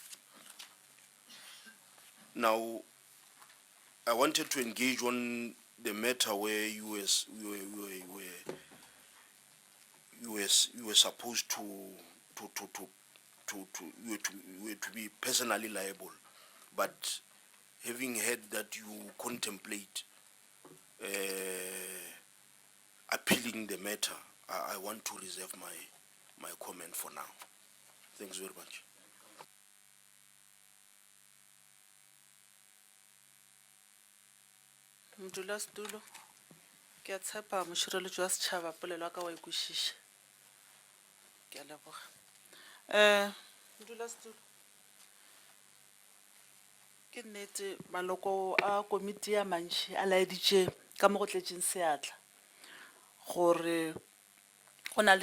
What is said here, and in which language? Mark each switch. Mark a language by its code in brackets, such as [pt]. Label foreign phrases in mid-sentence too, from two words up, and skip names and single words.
[en] Now, I wanted to engage on the matter where you were supposed to be personally liable, but having heard that you contemplate appealing the matter, I want to reserve my comment for now. Thanks very much. [nso] Modulasetulo, ke a tshepa mošireletši wa setšhaba polelo ya ka wa e kwešiša. Ke a leboga. Modulasetulo, ke nnete maloko a komiti ya mantši a laeditše ka mo go tletšeng seatla gore go na